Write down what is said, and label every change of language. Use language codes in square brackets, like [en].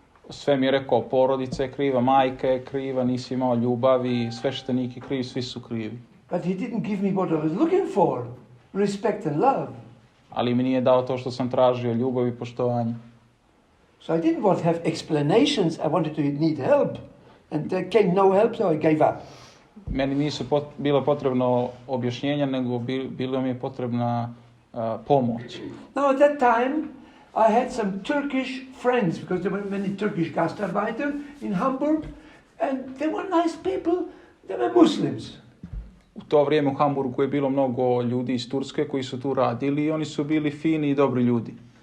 [sr] Sve mi je rekao, porodica je kriva, majka je kriva, nisi imao ljubavi, sveštenik je kriv, svi su krivi. [en] But he didn't give me what I was looking for, respect and love. [sr] Ali mi nije dao to što sam tražio, ljubav i poštovanje. [en] So I didn't want to have explanations, I wanted to need help. And there came no help, so I gave up. [sr] Meni nisu bilo potrebno objašnjenja, nego bilo mi je potrebna pomoć. [en] Now at that time, I had some Turkish friends, because there were many Turkish Gastarbeiter in Hamburg, and they were nice people, they were Muslims. [sr] U to vrijeme u Hamburgu je bilo mnogo ljudi iz Turske koji su tu radili i oni su bili fini i dobri ljudi.